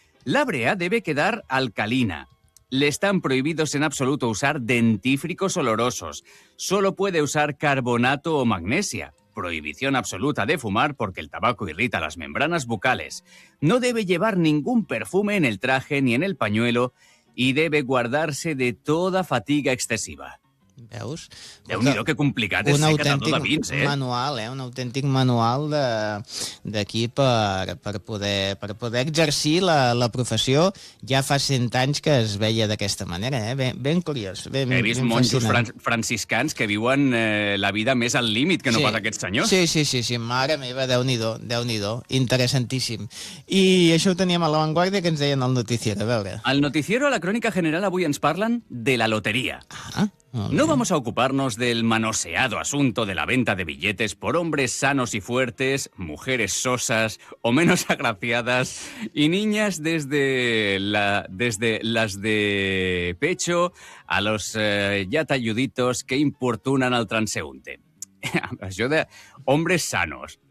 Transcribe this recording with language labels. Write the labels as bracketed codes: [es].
[es] La brea debe quedar alcalina. Le están prohibidos en absoluto usar dentífricos olorosos. Solo puede usar carbonato o magnesia. Prohibición absoluta de fumar porque el tabaco irrita las membranas bucales. No debe llevar ningún perfume en el traje ni en el pañuelo y debe guardarse de toda fatiga excesiva. [ca] Veus? Déu-n'hi-do, que complicat és ser catador de vins, eh? Manual, eh? Un autèntic manual d'aquí per poder exercir la professió. Ja fa 100 anys que es veia d'aquesta manera, eh? Ben curiós. He vist monjos franciscans que viuen la vida més al límit que no pas aquests senyors. Sí. Mare meva, Déu-n'hi-do. Interessantíssim. I això ho teníem a La Vanguardia, que ens deien al Noticiero. A veure. Al Noticiero, a la Crònica General, avui ens parlen de la loteria. Ah, [es] no vamos a ocuparnos del manoseado asunto de la venta de billetes por hombres sanos y fuertes, mujeres sosas o menos agraciadas y niñas desde las de pecho a los ya talluditos que importunan al transeúnte. Yo de hombres sanos,